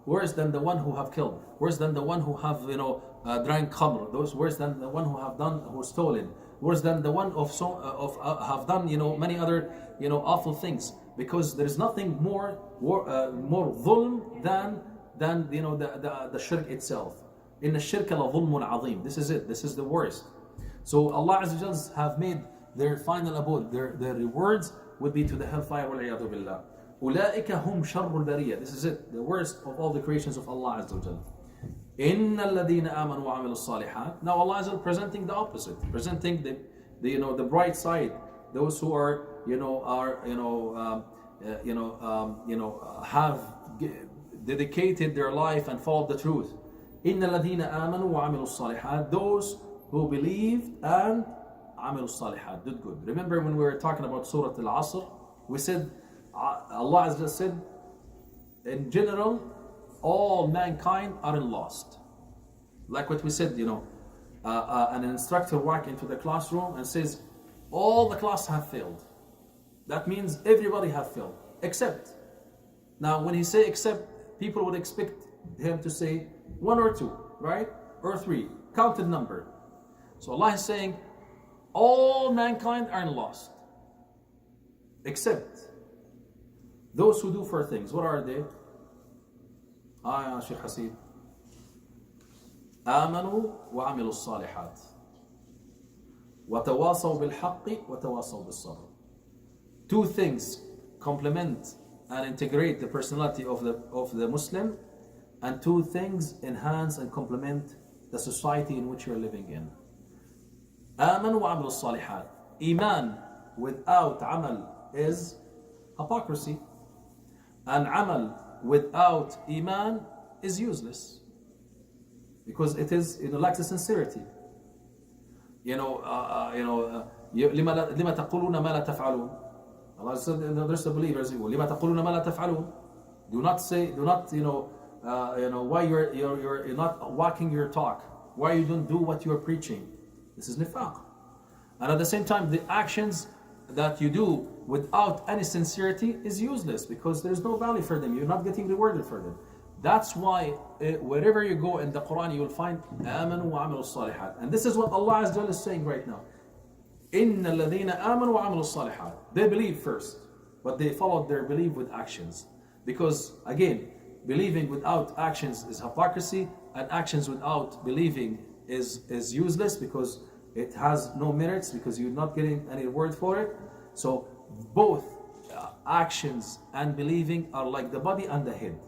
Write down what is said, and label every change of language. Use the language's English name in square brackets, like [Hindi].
[English] Worse than the one who have killed, worse than the one who have drank khamr, those worse than the one who stolen, worse than the one have done many other awful things, because there is nothing more dhulm than the shirk itself. In the shirk [Arabic] la dhulmun azim. [English] This is it. This is the worst. So Allah Azza wa Jal have made their final abode, their rewards would be to the hellfire. [Arabic] Wal-'iyadhu billah. أولئك هم شر البرية. [English] This is it, the worst of all the creations of Allah Azza wa Jal. [Arabic] إن الذين آمنوا وعملوا الصالحات. [English] Now Allah Azza wa Jal presenting the opposite, presenting the bright side. Those who are have dedicated their life and followed the truth. [Arabic] إن الذين آمنوا وعملوا الصالحات. [English] Those who believed and [Arabic] عملوا الصالحات, [English] did good. Remember when we were talking about Surah Al-Asr, we said Allah Azza said, in general, all mankind are lost. Like what we said, an instructor walks into the classroom and says, all the class have failed. That means everybody have failed, except. Now, when he say except, people would expect him to say one or two, right? Or three, counted number. So Allah is saying, all mankind are lost, except those who do four things. What are they? Sheikh Hasid. [Arabic] آمنوا وعملوا الصالحات وتواصوا بالحق وتواصوا بالصبر. [English] Two things complement and integrate the personality of the Muslim, and two things enhance and complement the society in which you're living in. [Arabic] آمنوا وعملوا الصالحات. [English] Iman without amal is hypocrisy. And amal without iman is useless, because it is lacks the sincerity. [Arabic] لما تقولون ما لا تفعلون. [English] Allah said, there's the believers. [Arabic] لما تقولون ما لا تفعلون. [English] Do not why you're not walking your talk, why you don't do what you're preaching. This is nifaq. And at the same time, the actions that you do without any sincerity is useless, because there's no value for them. You're not getting rewarded for them. That's why wherever you go in the Quran, you will find [Arabic] آمنوا وعملوا الصالحات. [English] And this is what Allah Azza wa Jalla is saying right now. [Arabic] إن الذين آمنوا وعملوا الصالحات. [English] They believe first, but they followed their belief with actions. Because again, believing without actions is hypocrisy, and actions without believing is useless, because it has no merits, because you're not getting any reward for it. So both actions and believing are like the body and the head.